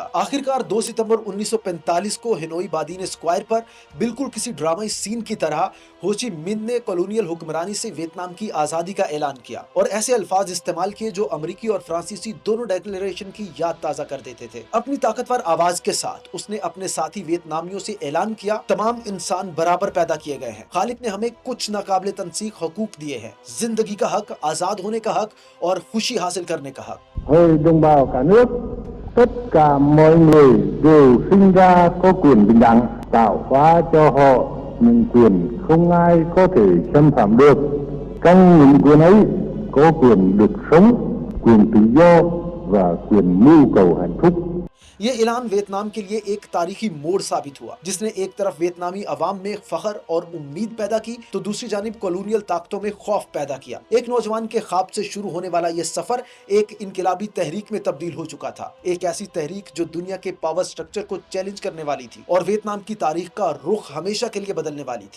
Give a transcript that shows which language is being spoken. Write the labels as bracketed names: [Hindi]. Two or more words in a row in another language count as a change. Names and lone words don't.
[Urdu] آخرکار 2 ستمبر 1945 کو ہنوئی بادین اسکوائر پر بالکل کسی ڈرامائی سین کی طرح ہوچی من نے کالونیل حکمرانی سے ویتنام کی آزادی کا اعلان کیا اور ایسے الفاظ استعمال کیے جو امریکی اور فرانسیسی دونوں ڈیکلیریشن کی یاد تازہ کر دیتے تھے. اپنی طاقتور آواز کے ساتھ اس نے اپنے ساتھی ویتنامیوں سے اعلان کیا، تمام انسان برابر پیدا کیے گئے ہیں. خالق نے ہمیں کچھ ناقابل تنسیق حقوق دیے ہیں: زندگی کا حق، آزاد ہونے کا حق اور خوشی حاصل کرنے کا حق. [Vietnamese] Hỡi đồng bào cả nước, tất cả mọi người đều sinh ra có quyền bình đẳng, tạo hóa cho họ những quyền không ai có thể xâm phạm được. Trong những quyền ấy có quyền được sống, quyền tự do và quyền mưu cầu hạnh phúc. [Urdu] یہ اعلان ویتنام کے لیے ایک تاریخی موڑ ثابت ہوا جس نے ایک طرف ویتنامی عوام میں فخر اور امید پیدا کی تو دوسری جانب کالونیل طاقتوں میں خوف پیدا کیا. ایک نوجوان کے خواب سے شروع ہونے والا یہ سفر ایک انقلابی تحریک میں تبدیل ہو چکا تھا، ایک ایسی تحریک جو دنیا کے پاور سٹرکچر کو چیلنج کرنے والی تھی اور ویتنام کی تاریخ کا رخ ہمیشہ کے لیے بدلنے والی تھی.